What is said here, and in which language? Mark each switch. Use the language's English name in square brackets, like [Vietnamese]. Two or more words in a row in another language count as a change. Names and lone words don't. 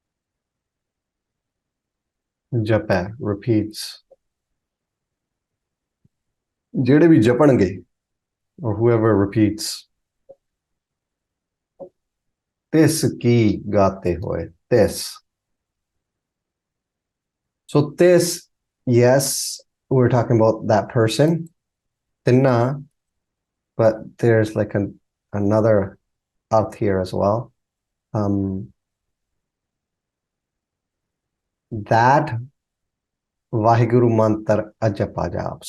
[English] Japa repeats [Punjabi] ਜਿਹੜੇ ਵੀ ਜਪਣਗੇ, [English] or whoever repeats, [Punjabi] ਤਿਸ ਕੀ ਗਾਤੇ ਹੋਏ, [English] this. So this, yes, we're talking about that person, tinna, but there's like another arth here as well. That Vaheguru mantra [Punjabi] ਅਜਪਾ ਜਾਪ.